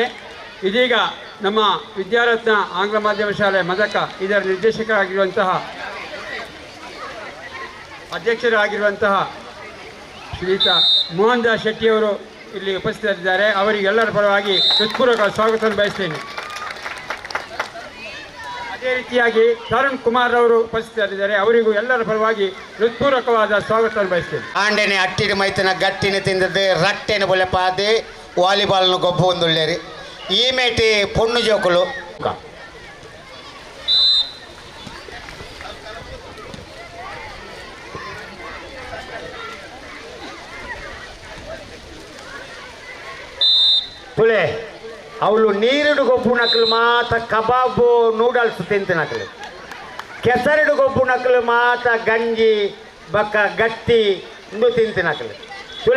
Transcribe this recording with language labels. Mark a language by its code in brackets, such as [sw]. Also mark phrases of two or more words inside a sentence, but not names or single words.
[kn] ಇದೀಗ ನಮ್ಮ ವಿದ್ಯಾರತ್ನ ಆಂಗ್ಲ ಮಾಧ್ಯಮ ಶಾಲೆ ಮದಕ ಇದರ ನಿರ್ದೇಶಕರಾಗಿರುವಂತಹ ಅಧ್ಯಕ್ಷರಾಗಿರುವಂತಹ ಶ್ರೀಯುತ ಮೋಹನ್ ದಾಸ್ ಶೆಟ್ಟಿಯವರು ಇಲ್ಲಿ ಉಪಸ್ಥಿತರಿದ್ದಾರೆ. ಅವರಿಗೆಲ್ಲರ ಪರವಾಗಿ ಹೃತ್ಪೂರ್ವಕ ಸ್ವಾಗತವನ್ನು ಬಯಸ್ತೇನೆ. ಅದೇ ರೀತಿಯಾಗಿ ತರುಣ್ ಕುಮಾರ್ ಅವರು ಉಪಸ್ಥಿತರಿದ್ದಾರೆ. ಅವರಿಗೂ ಎಲ್ಲರ ಪರವಾಗಿ ಹೃತ್ಪೂರ್ವಕವಾದ ಸ್ವಾಗತವನ್ನು ಬಯಸ್ತೇನೆ. [tcy] ಆಂಡೆನೆ ಅಟ್ಟಿನ ಮೈತನ ಗಟ್ಟಿನ ತಿಂದದ್ದು ರಟ್ಟೆನ ಬೊಲೆಪಾದೆ ವಾಲಿಬಾಲ್ನ ಗೊಬ್ಬ ಒಂದುಳ್ಳೇರಿ ಈ ಮೇಟಿ ಪೊಣ್ಣು ಜೋಕುಲು ತುಳೆ ಅವಳು ನೀರಿಡು ಗೊಬ್ಬು ನಕಲು ಮಾತ ಕಬಾಬು ನೂಡಲ್ಸ್ ತಿಂತಿನಕಲು, ಕೆಸರಿಡು ಗೊಬ್ಬು ನಕಲು ಮಾತ ಗಂಜಿ ಬಕ್ಕ ಗಟ್ಟಿ ಇಂದು ತಿಂತಿನಕಲು ತುಳೆ.